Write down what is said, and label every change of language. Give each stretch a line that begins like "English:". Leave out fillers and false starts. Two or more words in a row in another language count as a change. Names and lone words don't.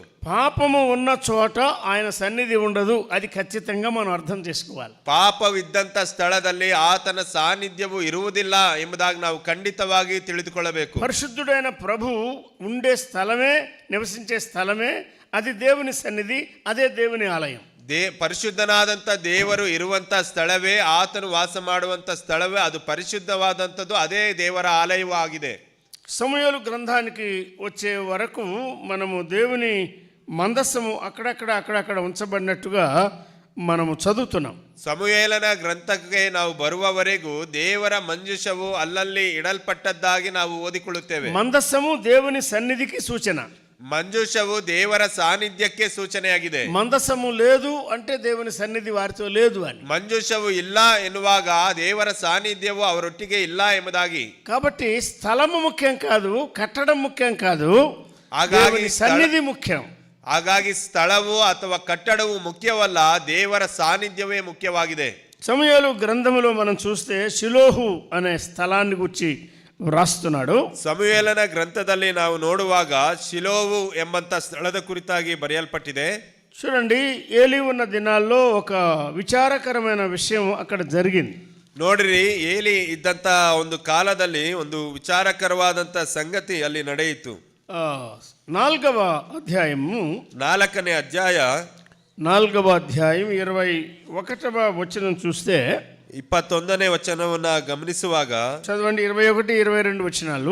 Telugu: పాపము ఉన్న చోట ఆయన సన్నిధి ఉండదు, అది ఖచ్చితంగా మనం అర్థం చేసుకోవాలి.
Kannada: ಪಾಪವಿದ್ದಂಥ ಸ್ಥಳದಲ್ಲಿ ಆತನ ಸಾನ್ನಿಧ್ಯವು ಇರುವುದಿಲ್ಲ ಎಂಬುದಾಗಿ ನಾವು ಖಂಡಿತವಾಗಿ ತಿಳಿದುಕೊಳ್ಳಬೇಕು.
Telugu: పరిశుద్ధుడైన ప్రభు ఉండే స్థలమే, నివసించే స్థలమే అది దేవుని సన్నిధి, అదే దేవుని ఆలయం.
Kannada: ಪರಿಶುದ್ಧನಾದಂಥ ದೇವರು ಇರುವಂಥ ಸ್ಥಳವೇ, ಆತನು ವಾಸ ಮಾಡುವಂಥ ಸ್ಥಳವೇ, ಅದು ಪರಿಶುದ್ಧವಾದಂಥದ್ದು, ಅದೇ ದೇವರ ಆಲಯವೂ ಆಗಿದೆ.
Telugu: సమూయేలు గ్రంథానికి వచ్చే వరకు మనము దేవుని మందస్సము అక్కడక్కడ ఉంచబడినట్టుగా మనము చదువుతున్నాం.
Kannada: ಸಮುಯೇಲನ ಗ್ರಂಥಕ್ಕೆ ನಾವು ಬರುವವರೆಗೂ ದೇವರ ಮಂಜೂಷವು ಅಲ್ಲಲ್ಲಿ ಇಡಲ್ಪಟ್ಟದ್ದಾಗಿ ನಾವು ಓದಿಕೊಳ್ಳುತ್ತೇವೆ.
Telugu: మందస్సము దేవుని సన్నిధికి సూచన,
Kannada: ಮಂಜೂಷವು ದೇವರ ಸಾನ್ನಿಧ್ಯಕ್ಕೆ ಸೂಚನೆಯಾಗಿದೆ.
Telugu: మందస్సము లేదు అంటే దేవుని సన్నిధి వారితో లేదు అని.
Kannada: ಮಂಜೂಷವು ಇಲ್ಲ ಎನ್ನುವಾಗ ದೇವರ ಸಾನ್ನಿಧ್ಯವು ಅವರೊಟ್ಟಿಗೆ ಇಲ್ಲ ಎಂಬುದಾಗಿ.
Telugu: కాబట్టి స్థలము ముఖ్యం కాదు, కట్టడం ముఖ్యం కాదు,
Kannada: ಹಾಗಾಗಿ
Telugu: సన్నిధి ముఖ్యం.
Kannada: ಹಾಗಾಗಿ ಸ್ಥಳವು ಅಥವಾ ಕಟ್ಟಡವು ಮುಖ್ಯವಲ್ಲ, ದೇವರ ಸಾನ್ನಿಧ್ಯವೇ ಮುಖ್ಯವಾಗಿದೆ.
Telugu: సమూయేలు గ్రంథములో మనం చూస్తే షిలోహు అనే స్థలాన్ని గురించి వ్రాస్తున్నాడు.
Kannada: ಸಮುಯೇಲನ ಗ್ರಂಥದಲ್ಲಿ ನಾವು ನೋಡುವಾಗ ಶಿಲೋವು ಎಂಬಂತ ಸ್ಥಳದ ಕುರಿತಾಗಿ ಬರೆಯಲ್ಪಟ್ಟಿದೆ.
Telugu: చూడండి, ఏలీ ఉన్న దినాల్లో ఒక విచారకరమైన విషయం అక్కడ జరిగింది.
Kannada: ನೋಡ್ರಿ, ಏಲಿ ಇದ್ದಂತ ಒಂದು ಕಾಲದಲ್ಲಿ ಒಂದು ವಿಚಾರಕರವಾದಂತ ಸಂಗತಿ ಅಲ್ಲಿ ನಡೆಯಿತು.
Telugu: 4వ అధ్యాయము
Kannada: 4ನೇ ಅಧ್ಯಾಯ
Telugu: 4వ అధ్యాయం 21వ వచనం చూస్తే
Kannada: 21ನೇ ವಚನವನ್ನ ಗಮನಿಸುವಾಗ
Telugu: చదవండి. 21, 22 వచనాలు.